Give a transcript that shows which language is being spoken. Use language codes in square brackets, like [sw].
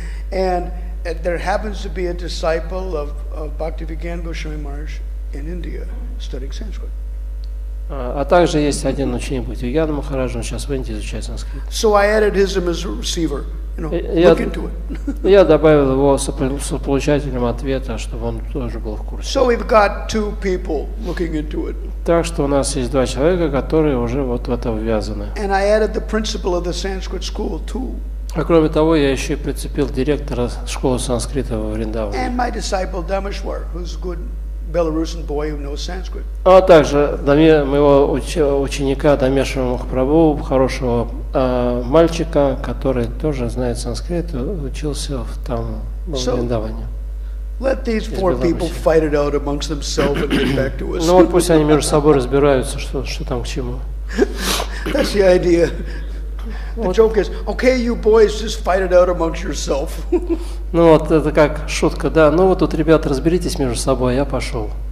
[en] And there happens to be a disciple of Bhaktivedanta Goswami Maharaj in India studying Sanskrit. [ru] А также есть один ученик Бхактивиданта Махараджа, он сейчас в Индии изучает санскрит. [en] So I added him as a receiver. Look into it. [ru] Я добавил его сополучателем ответа, чтобы он тоже был в курсе. [en] So we've got two people looking into it. [ru] Так что у нас есть два человека, которые уже вот в это ввязаны. [en] And I added the principal of the Sanskrit school too. [ru] А кроме того, я еще и прицепил директора школы санскрита во Вриндаване. [en] And my disciple Dameshwar, who's a good Belarusian boy who knows Sanskrit. [ru] А также моего ученика Дамешвара Махапрабху, хорошего мальчика, который тоже знает санскрит, учился там в Вриндаване. [en] Let these four people fight it out amongst themselves and get back to us. [ru] Ну вот пусть они между собой разбираются, что там к чему. [en] That's the idea. The joke is, okay, you boys just fight it out amongst yourself. [ru] Ну вот это как шутка, да. Ну вот тут, ребята, разберитесь между собой, я пошел.